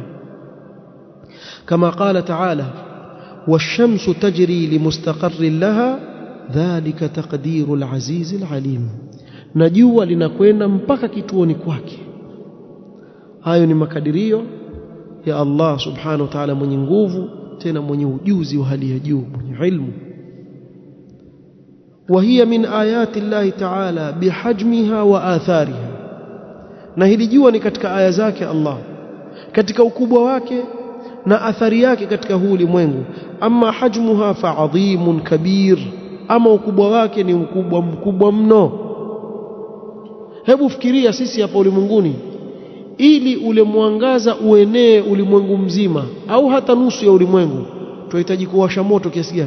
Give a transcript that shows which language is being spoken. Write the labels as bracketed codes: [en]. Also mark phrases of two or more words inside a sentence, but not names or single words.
[ar] kama قال تعالى والشمس تجري لمستقر لها ذلك تقدير العزيز العليم. [sw] na jua linakwenda mpaka kituoni kwake. hayo ni makadirio ya [ar] الله سبحانه وتعالى, [sw] mwenye nguvu tena mwenye ujuzi wa hali ya juu, mwenye ilmu. [ar] وهي من آيات الله تعالى بحجمها وآثارها. [sw] na hili jua ni katika aya zake Allah, katika ukubwa wake na athari yake katika huu ulimwengu. [ar] أما حجمها فعظيم كبير, [sw] ama ukubwa wake ni mkubwa mno. hebu fikiria sisi hapa ulimwenguni, ili ule mwangaza uenee ulimwengu mzima au hata nusu ya ulimwengu, tunahitaji kuwasha moto kiasi gani?